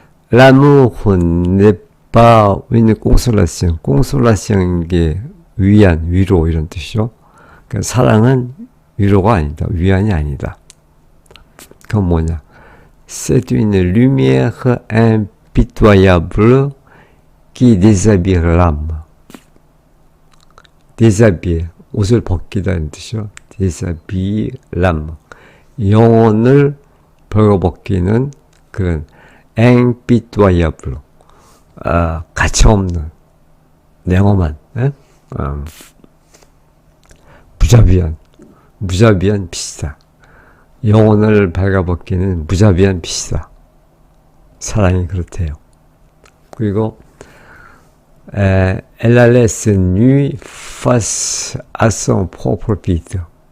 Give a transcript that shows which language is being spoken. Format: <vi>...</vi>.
<fr>L'amour n'est pas une consolation.</fr> <ko>consolation 게 위안, 위로 이런 뜻이죠. 그러니까 사랑은 위로가 아니다. 위안이 아니다. 그건 뭐냐?</ko> <fr>C'est une lumière impitoyable qui déshabille l'âme.</fr> <ko>déshabiller, 옷을 벗기다는 뜻이죠.</ko> <fr>déshabille l'âme.</fr> <ko>영혼을 벌거벗기는 그런 impitoyable, 가차없는, 냉엄한, 무자비한 빛이다. 영혼을 발가벗기는 무자비한 빛이다. 사랑이 그렇대요. 그리고</ko> <fr>elle la laisse nue face à son propre vide.</fr>